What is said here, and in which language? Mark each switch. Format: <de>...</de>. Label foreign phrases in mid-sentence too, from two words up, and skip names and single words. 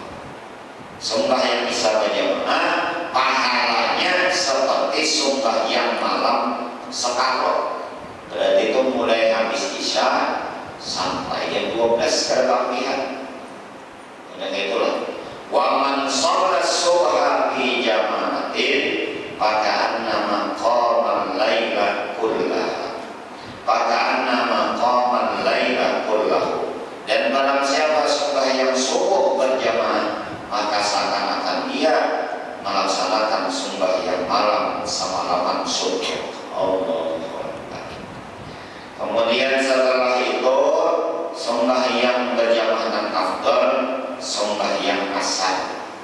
<id>Sembahyang isya berjamaah pahalanya seperti sembahyang malam separuh. Berarti itu mulai habis isya sampai jam 12 kebagian. Dan itulah</id> <ar>و من صلى الصبح في جماعة فكأنما قام الليل كله. فكأنما قام الليل كله.</ar> <id>Dan barang siapa sembahyang subuh berjamaah, maka seakan-akan dia melaksanakan sembahyang malam semalaman subuh. Allah. Kemudian setelah itu sembahyang berjamaah dan afdal sembahyang asar.</id>